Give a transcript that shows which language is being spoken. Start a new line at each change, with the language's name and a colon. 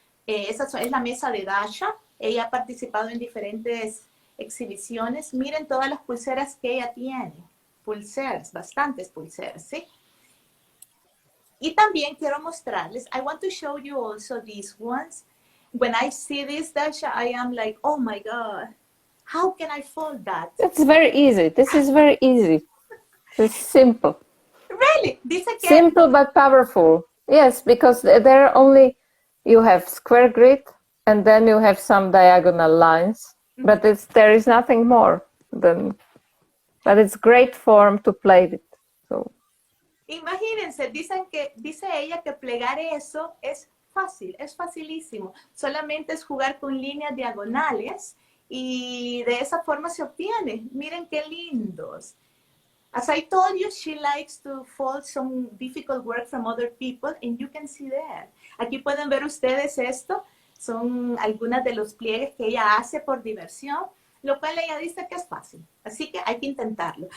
Spanish: Es la mesa de Dasha. Ella ha participado en diferentes exhibiciones. Miren todas las pulseras que ella tiene. Pulseras, bastantes pulseras, ¿sí? Y también quiero mostrarles,
English: I want to show you also these ones. When I see this, Dasha, I am like, oh my God, how can I fold that? It's very easy. This is very easy. It's simple. Really?
Spanish: Dice que...
English: Simple but powerful. Yes, because there are only, you have square grid and then you have some diagonal lines, but there is nothing more than, but it's great form to play with. So.
Spanish: Imagínense, dice ella que plegar eso es fácil, es facilísimo. Solamente es jugar con líneas diagonales y de esa forma se obtiene. Miren qué lindos.
English: As I told you, she likes to fold some difficult work from other people, and you can see there.
Spanish: Aquí pueden ver ustedes esto. Son algunas de los pliegues que ella hace por diversión, lo cual ella dice que es fácil. Así que hay que intentarlo.